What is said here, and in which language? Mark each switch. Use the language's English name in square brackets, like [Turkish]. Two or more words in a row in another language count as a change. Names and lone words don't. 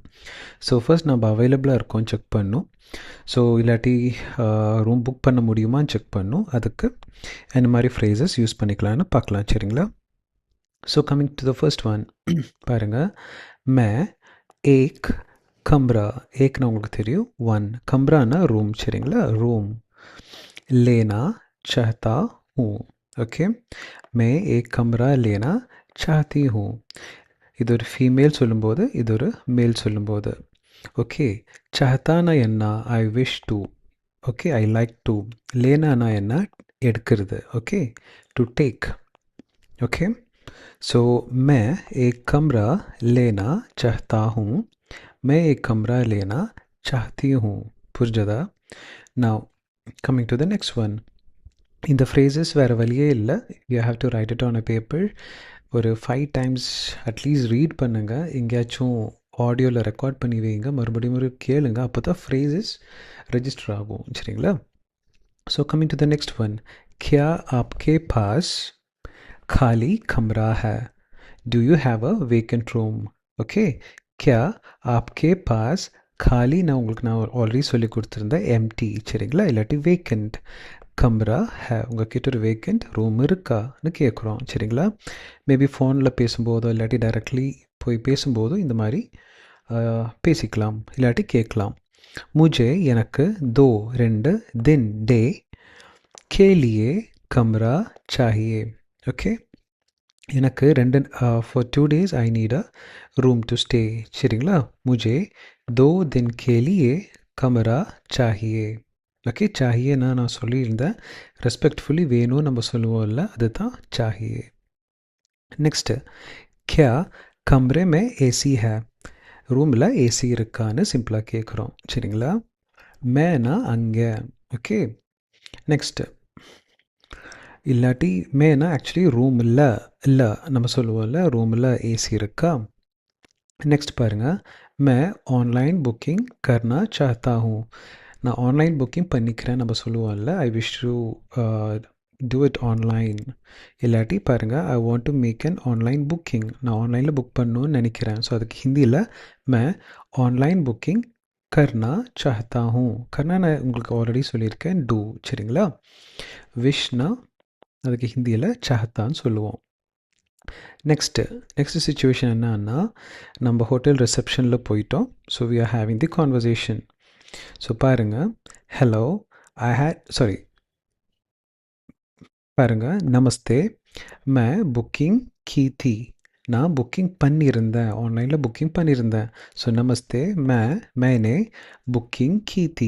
[English] so first [Tamil] நம்ம அவைலபிளாக இருக்கோம் செக் பண்ணணும். ஸோ இல்லாட்டி [English] room book [Tamil] பண்ண முடியுமான்னு செக் பண்ணணும். அதுக்கு என்ன மாதிரி [English] phrases use [Tamil] பண்ணிக்கலான்னு பார்க்கலாம் சரிங்களா. [English] so coming to the first one பாருங்கள். [Hindi] मैं एक कमरा, [Tamil] ஏக்னா உங்களுக்கு தெரியும், ஒன், கம்ரானா ரூம் சரிங்களா. [Hindi] ரூம் लेना चाहता हूँ. ஓகே, मैं एक कमरा लेना चाहती हूँ. [Tamil] இது ஒரு ஃபீமேல் சொல்லும்போது, இது ஒரு மேல் சொல்லும்போது. ஓகே, சாஹத்தானா என்ன, [English] I wish to. okay, I like to. [Tamil] லேனானா என்ன, எடுக்கிறது. [English] okay, to take. okay, so [Hindi] मैं एक कमरा लेना चाहता हूँ, मैं एक कमरा लेना चाहती हूँ. [Tamil] புரிஞ்சதா? [English] Now coming to the next one. [Tamil] இந்த phrases வேறு வழியே இல்லை, [English] you have to write it on a paper. [Tamil] ஒரு 5 [English] times atleast read [Tamil] பண்ணுங்கள், எங்கேயாச்சும் ஆடியோவில் ரெக்கார்ட் பண்ணி வைங்க, மறுபடியும் கேளுங்க, அப்போ தான் [English] phrases register [Tamil] ஆகும் சரிங்களா. [English] so coming to the next one. [Hindi] क्या आपके पास खाली कमरा है, [English] do you have a vacant room. ஓகே, [Hindi] क्या आपके पास खाली, [Tamil] நான் உங்களுக்கு ஆல்ரெடி சொல்லி கொடுத்துருந்தேன் எம்டி சரிங்களா, இல்லாட்டி வேக்கண்ட். [Hindi] कमरा है, [Tamil] உங்கள் கிட்ட ஒரு [English] vacant room [Tamil] இருக்கான்னு கேட்குறோம் சரிங்களா. மேபி ஃபோனில் பேசும்போதோ இல்லாட்டி டைரக்ட்லி போய் பேசும்போதோ இந்த மாதிரி பேசிக்கலாம், இல்லாட்டி கேட்கலாம். [Hindi] முஜே எனக்கு, தோ ரெண்டு, दिन के, लिए कमरा चाहिए. [Tamil] ஓகே, எனக்கு ரெண்டு, [English] for 2 days I need a room to stay சரிங்களா. [Hindi] முஜே दो दिन के लिए कमरा चाहिए. [Tamil] ஓகே, சாஹியேனா நான் சொல்லியிருந்தேன், ரெஸ்பெக்ட்ஃபுல்லி வேணும் நம்ம சொல்லுவோம்ல, அதுதான் சாஹியே. நெக்ஸ்ட்டு, [Hindi] क्या कमरे में ஏசி है, [Tamil] ரூமில் ஏசி இருக்கான்னு சிம்பிளாக கேட்குறோம் சரிங்களா. மேனா அங்கே. ஓகே, நெக்ஸ்ட்டு, இல்லாட்டி மேனா [English] actually room [Tamil] இல்லை நம்ம சொல்லுவோம்ல, ரூமில் ஏசி இருக்கா. நெக்ஸ்ட் பாருங்கள். [Hindi] मैं ऑनलाइन बुकिंग करना चाहता हूँ, [Tamil] நான் [English] online booking [Tamil] பண்ணிக்கிறேன் நம்ம சொல்லுவோம்ல, [English] I wish to do it online. [Tamil] இல்லாட்டி பாருங்கள், [English] I want to make an online booking, [Tamil] நான் ஆன்லைனில் புக் பண்ணணும்னு நினைக்கிறேன். ஸோ அதுக்கு ஹிந்தியில் [Hindi] मैं ऑनलाइन बुकिंग करना चाहता हूँ. [Tamil] கர்னா நான் உங்களுக்கு ஆல்ரெடி சொல்லியிருக்கேன், டூ சரிங்களா. விஷனா அதுக்கு ஹிந்தியில் சாஹத்தான்னு சொல்லுவோம். [English] next situation [Tamil] என்னன்னா, நம்ம [English] hotel reception [Tamil] போயிட்டோம். [English] so we are having the conversation. [Tamil] ஸோ பாருங்கள், ஹலோ பாருங்கள், [Hindi] नमस्ते मैंने बुकिंग की थी, [Tamil] நான் புக்கிங் பண்ணியிருந்தேன், ஆன்லைனில் புக்கிங் பண்ணியிருந்தேன். [Hindi] ஸோ नमस्ते मैंने बुकिंग की थी.